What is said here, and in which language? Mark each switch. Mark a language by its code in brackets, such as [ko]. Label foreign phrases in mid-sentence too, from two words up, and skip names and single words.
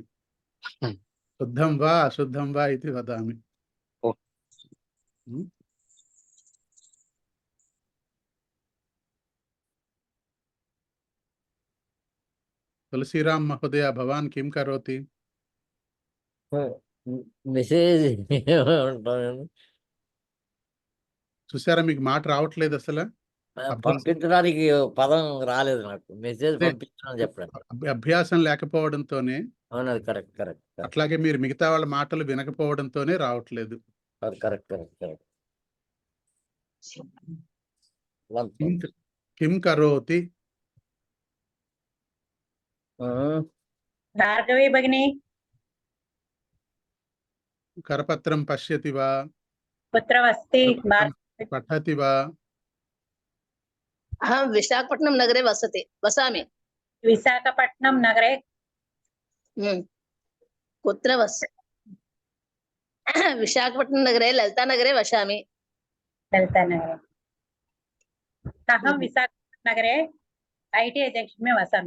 [sa] शुद्धं वा अशुद्धं वा इति वदामि. तुलसीराम महोदय, भवान् किं करोति? [te] మెసేజ్ ఉంటాను. చూసారా, మీకు మాట రావట్లేదు అసలు. పంపించడానికి పదం రాలేదు నాకు. మెసేజ్ అదే. పంపించడం చెప్పండి. అభ్యాసం లేకపోవడంతోనే, అవును, అది [en] correct correct [te] అట్లాగే మీరు మిగతా వాళ్ళ మాటలు వినకపోవడంతోనే రావట్లేదు. [en] correct correct correct. [sa] కిం కరోతి? భార్గవి భగిని కరపత్రం పశ్యతి వా? పుత్రవస్తి పఠతి వా? अहं विशाखपट्टनं नगरे वसामि. విశాఖపట్నం నగరే कुत्र विशाखपट्टनं नगरे ललितानगरे वसामि. ललितानगरे अहं विशाखपट्टनं नगरे [hi] ITI जंक्शन में [sa] वसामि.